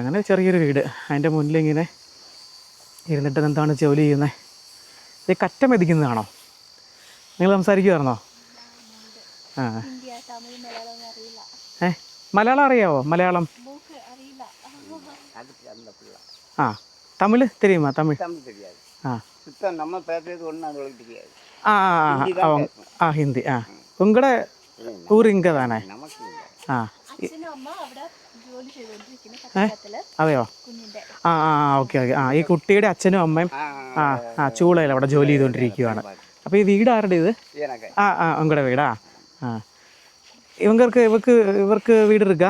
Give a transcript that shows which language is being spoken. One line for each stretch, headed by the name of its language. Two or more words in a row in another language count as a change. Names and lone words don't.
Malayalam: അങ്ങനെ ചെറിയൊരു വീട്, അതിൻ്റെ മുന്നിലിങ്ങനെ ഇരുന്നിട്ട് എന്താണ് ജോലി ചെയ്യുന്നത്. ഇത് കറ്റ മെതിക്കുന്നതാണോ? നിങ്ങൾ സംസാരിക്കുമായിരുന്നോ? ആ മലയാളം അറിയാവോ? മലയാളം ആ തമിഴ് தெரியுமா?
Tamil: தமிழ் ஆ ஆ ஆ ஹிந்தி ஆ உங்களோட ஊர் இங்கே தானே?
Malayalam: ആ അതെയോ? ആ ആ ഓക്കെ ഓക്കെ. ആ ഈ കുട്ടിയുടെ അച്ഛനും അമ്മയും ചൂളയിൽ അവിടെ ജോലി ചെയ്തുകൊണ്ടിരിക്കുകയാണ്. അപ്പോൾ ഈ വീട് ആരുടെ ഇത്? ഉങ്ങളുടെ വീടാ? ആ ഇവർക്ക് വീട് എടുക്കുക?